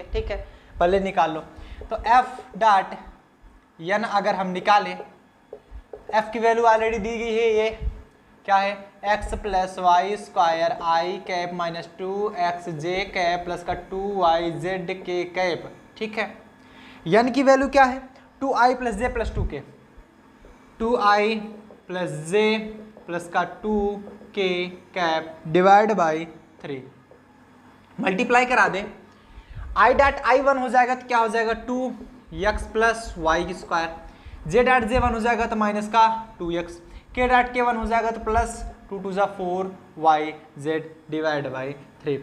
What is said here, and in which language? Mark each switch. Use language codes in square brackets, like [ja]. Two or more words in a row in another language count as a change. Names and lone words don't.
[hi] ठीक है, पहले निकाल लो। तो f.n अगर हम निकालें, f की [en] value already [hi] दी गई है, ये क्या है x + y [en] square i cap minus 2xj cap plus [hi] का 2yz के कैप। ठीक है, n की वैल्यू क्या है 2i + j + 2k, 2i + j प्लस का 2k कैप [en] divide by 3, multiply [hi] करा दें, i.i1 हो जाएगा तो क्या हो जाएगा 2x + y स्क्वायर, j.j1 हो जाएगा तो माइनस का 2x, k.k1 हो जाएगा तो प्लस 2 2 4yz [en] divide by [hi] 3।